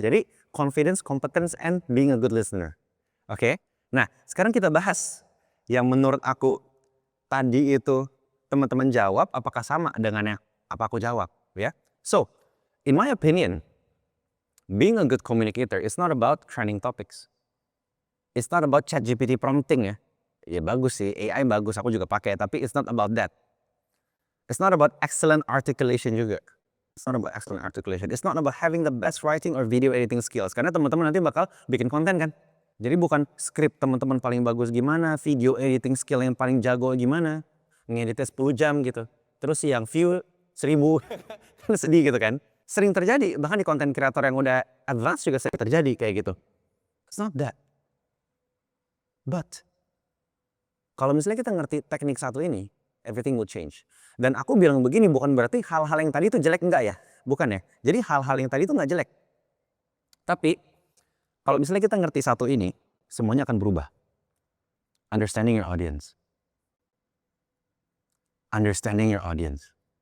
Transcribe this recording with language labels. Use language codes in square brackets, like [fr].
[id] Jadi, [en] confidence, competence, and being a good listener. Oke? [id] Nah, sekarang kita bahas yang menurut aku tadi itu teman-teman jawab apakah sama dengan yang apa aku jawab, ya? [en] So, in my opinion, being a good communicator is not about training topics. It's not about ChatGPT prompting [id] ya. Ya bagus sih, AI bagus, aku juga pakai, tapi [en] it's not about that. It's not about excellent articulation juga. It's not about excellent articulation. It's not about having the best writing or video editing skills. [id] Karena teman-teman nanti bakal bikin konten kan. Jadi bukan skrip teman-teman paling bagus gimana, video editing skill yang paling jago gimana, ngeditnya 10 jam gitu. Terus yang view 1000, kan sedih gitu kan. Sering terjadi, bahkan di konten kreator yang udah advance juga sering terjadi kayak gitu. [en] It's not that. But, [id] kalau misalnya kita ngerti teknik satu ini, [en] everything will change. [id] Dan aku bilang begini bukan berarti hal-hal yang tadi itu jelek, enggak ya. Bukan ya. Jadi hal-hal yang tadi itu enggak jelek. Tapi kalau misalnya kita ngerti satu ini, semuanya akan berubah. [en] Understanding your audience. Understanding your audience.